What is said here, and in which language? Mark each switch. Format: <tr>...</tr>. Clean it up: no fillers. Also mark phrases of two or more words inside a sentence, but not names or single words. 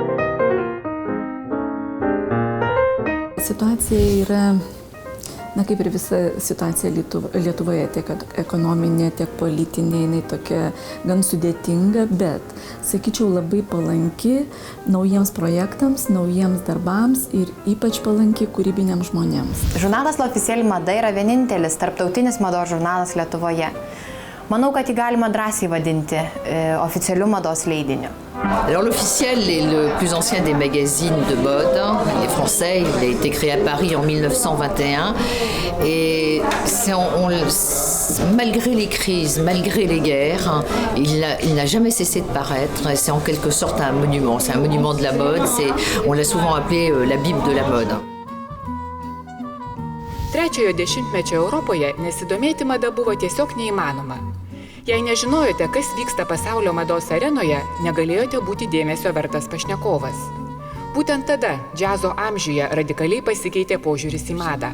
<lt>Situacija yra, kaip ir visa situacija Lietuvoje, tiek ekonominė, tiek politinė, jinai tokia gan sudėtinga, bet, sakyčiau, labai palanki naujiems projektams, naujiems darbams ir ypač palanki kūrybiniams žmonėms. Žurnalas L'Officiel Mada yra vienintelis tarptautinis mados žurnalas Lietuvoje. Manau, kad jį galima drąsiai vadinti oficialiu mados leidiniu.</lt> <fr>Alors l'Officiel est le plus ancien des magazines de mode. Il est français, il a été créé à Paris en 1921 et malgré les crises, malgré les guerres, il n'a jamais cessé de paraître. C'est en quelque sorte un monument, c'est un monument de la mode, on l'a souvent appelé la Bible de la mode.</fr> <lt>Trečiojo dešimtmečio Europoje nesidomėti mada buvo tiesiog neįmanoma. Jei nežinojote, kas vyksta pasaulio mados arenoje, negalėjote būti dėmesio vertas pašnekovas. Būtent tada, džiazo amžiuje, radikaliai pasikeitė požiūris į madą.</lt>